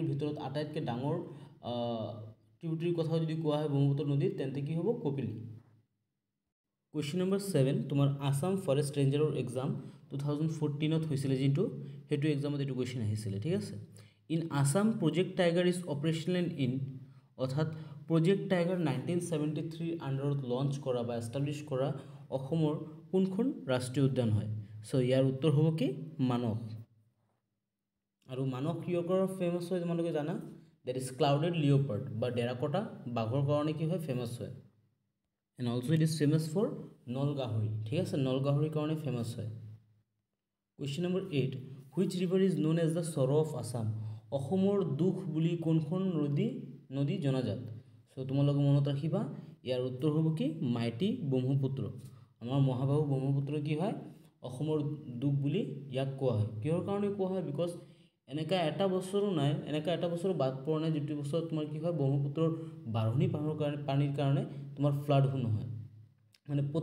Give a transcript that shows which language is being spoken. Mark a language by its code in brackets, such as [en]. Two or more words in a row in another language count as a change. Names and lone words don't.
[as] ভিতৰত আটাইতকৈ ডাঙৰ ট্ৰিবিউটাৰি কথা যদি কোৱা হয় ব্ৰহ্মপুত্ৰ নদীত তেন্তে কি হ'ব কপিলি কুৱেশ্যন নম্বৰ 7 তোমাৰ আসাম [en] forest rangerৰ exam [as] 2014 হৈছিলে যিটো হেতু এক্সামত এইটো কোৱেশ্যন আহিছিলে ঠিক আছে [en] in Assam Project Tiger is operational in [as] অৰ্থাৎ প্ৰজেক্ট টাইগাৰ 1973 আণ্ডাৰত লঞ্চ কৰা বা এষ্টাব্লিছ কৰা অসমৰ কোনখন ৰাষ্ট্ৰীয় উদ্যান হয় সো ইয়াৰ উত্তৰ হ'ব কি মানস আৰু মানস কিহৰ কাৰণে ফেমাছ হয় তোমালোকে জানা [en] that is clouded leopard [as] বা ডেৰাকটা বাঘৰ কাৰণে কি হয় ফেমাছ হয় [en] and also it is famous for [as] নলগাহৰি ঠিক আছে নলগাহৰিৰ কাৰণে ফেমাছ হয় [en] question number 8 which river is known as the sorrow of Assam [as] অসমৰ দুখ বুলি কোনখন নদী জনাজাত সো তোমালোকে মনত ৰাখিবা ইয়াৰ উত্তৰ হ'ব কি মাইটি ব্ৰহ্মপুত্ৰ আমাৰ মহাবাহু ব্ৰহ্মপুত্ৰ কি হয় অসমৰ দুখ বুলি ইয়াক কোৱা হয় কিহৰ কাৰণে কোৱা হয় বিকজ এনেকা এটা বছৰো নাই এনেকা এটা বছৰ বাদ পৰা নাই যেটো বছৰ তোমাৰ কি হয় ব্ৰহ্মপুত্ৰৰ বাঢ়নী পানীৰ কাৰণে তোমাৰ ফ্লাড নহয় মানে